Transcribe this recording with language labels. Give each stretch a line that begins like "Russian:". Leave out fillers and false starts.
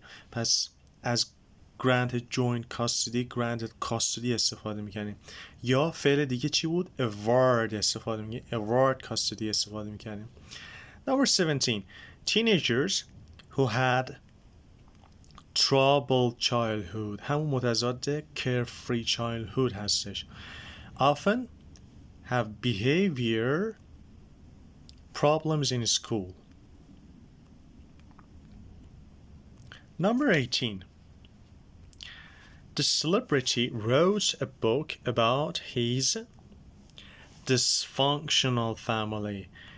Persian: پس از
English: granted joint custody
Persian: استفاده میکنیم. یا فعل دیگه چی بود؟ award استفاده میکنیم.
English: award custody
Persian: استفاده میکنیم.
English: Number 17, teenagers who had troubled childhood.
Persian: همون متضاد carefree childhood هستش.
English: Often have behavior problems in school. Number 18, the celebrity wrote a book about his dysfunctional family.